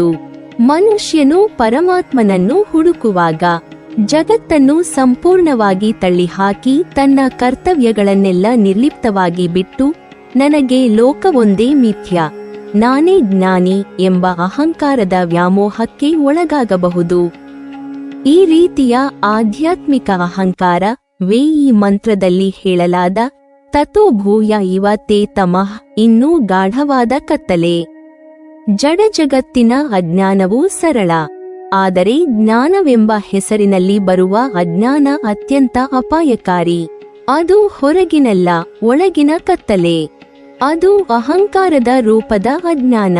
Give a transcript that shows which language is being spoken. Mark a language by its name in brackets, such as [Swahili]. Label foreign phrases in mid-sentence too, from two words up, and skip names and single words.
[Kannada] ಮನುಷ್ಯನು ಪರಮಾತ್ಮನನ್ನು ಹುಡುಕುವಾಗ ಜಗತ್ತನ್ನು ಸಂಪೂರ್ಣವಾಗಿ ತಳ್ಳಿಹಾಕಿ ತನ್ನ ಕರ್ತವ್ಯಗಳನ್ನೆಲ್ಲ ನಿರ್ಲಿಪ್ತವಾಗಿ ಬಿಟ್ಟು ನನಗೆ ಲೋಕವೊಂದೇ ಮಿಥ್ಯ, ನಾನೇ ಜ್ಞಾನಿ ಎಂಬ ಅಹಂಕಾರದ ವ್ಯಾಮೋಹಕ್ಕೆ ಒಳಗಾಗಬಹುದು. ಈ ರೀತಿಯ ಆಧ್ಯಾತ್ಮಿಕ ಅಹಂಕಾರ ಈ ಮಂತ್ರದಲ್ಲಿ ಹೇಳಲಾದ [Sanskrit] ತತೋ ಭೂಯ ಇವ ತೇ ತಮಃ [Kannada] ಇನ್ನೂ ಗಾಢವಾದ ಕತ್ತಲೆ. ಜಡ ಜಗತ್ತಿನ ಅಜ್ಞಾನವೂ ಸರಳ, ಆದರೆ ಜ್ಞಾನವೆಂಬ ಹೆಸರಿನಲ್ಲಿ ಬರುವ ಅಜ್ಞಾನ ಅತ್ಯಂತ ಅಪಾಯಕಾರಿ. ಅದು ಹೊರಗಿನಲ್ಲ, ಒಳಗಿನ ಕತ್ತಲೆ. ಅದು ಅಹಂಕಾರದ ರೂಪದ ಅಜ್ಞಾನ.